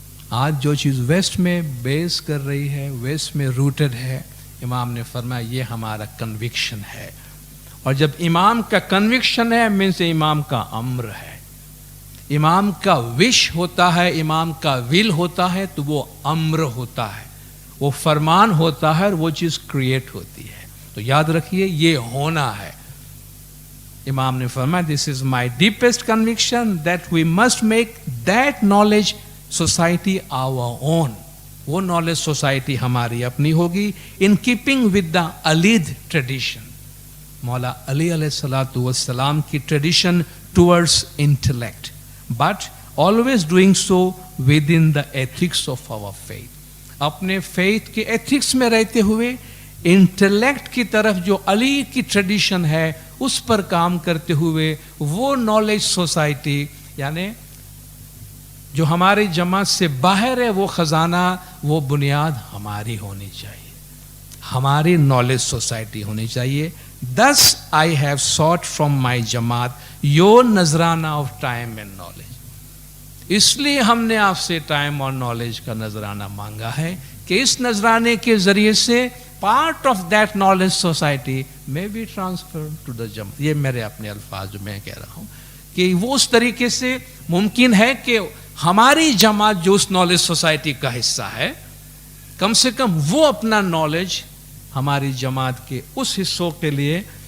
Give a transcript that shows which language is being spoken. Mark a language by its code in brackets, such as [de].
[ur] آج جو چیز ویسٹ میں بیس کر رہی ہے, ویسٹ میں روٹڈ ہے, امام نے فرمایا یہ ہمارا کنوکشن ہے. اور جب امام کا کنوکشن ہے مینس امام کا امر ہے, امام کا وش ہوتا ہے, امام کا ول ہوتا ہے, تو وہ امر ہوتا ہے, وہ فرمان ہوتا ہے, اور وہ چیز کریٹ ہوتی ہے. تو یاد رکھیے یہ ہونا ہے. امام نے فرمایا [en] this is my deepest conviction that we must make that knowledge society our own. وہ knowledge society [ur] ہماری اپنی ہوگی [en] in keeping with the Alid tradition. مولا علی علیہ السلام کی tradition towards intellect, but always doing so within the ethics of our faith. [ur] اپنے faith کے ethics میں رہتے ہوئے انٹلیکٹ کی طرف جو علی کی ٹریڈیشن ہے اس پر کام کرتے ہوئے وہ نالج سوسائٹی, یعنی جو ہماری جماعت سے باہر ہے, وہ خزانہ, وہ بنیاد ہماری ہونی چاہیے, ہماری نالج سوسائٹی ہونی چاہیے. [en] Thus I have sought from my jamaat your nazrana of time and knowledge. [ur] اس لیے ہم نے آپ سے ٹائم اور نالج کا نذرانہ مانگا ہے کہ اس نذرانے کے ذریعے سے [en] Part of that knowledge society میں be transfer to the jamaat. [ur] یہ میرے اپنے الفاظ جو میں کہہ رہا ہوں کہ وہ اس طریقے سے ممکن ہے کہ ہماری جماعت جو اس نالج سوسائٹی کا حصہ ہے, کم سے کم وہ اپنا نالج ہماری جماعت کے اس حصوں کے لیے